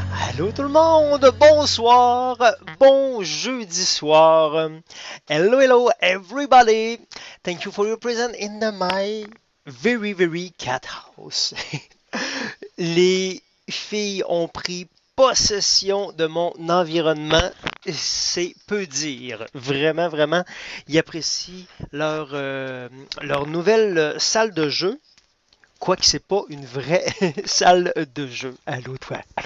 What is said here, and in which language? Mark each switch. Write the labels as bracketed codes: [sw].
[fr] Allô tout le monde, bonsoir, bon jeudi soir. [en] Hello, hello everybody. Thank you for your presence in my very cat house. [fr] Les filles ont pris possession de mon environnement, c'est peu dire. Vraiment, ils apprécient leur nouvelle salle de jeu. Quoique c'est pas une vraie salle de jeu. Allô toi.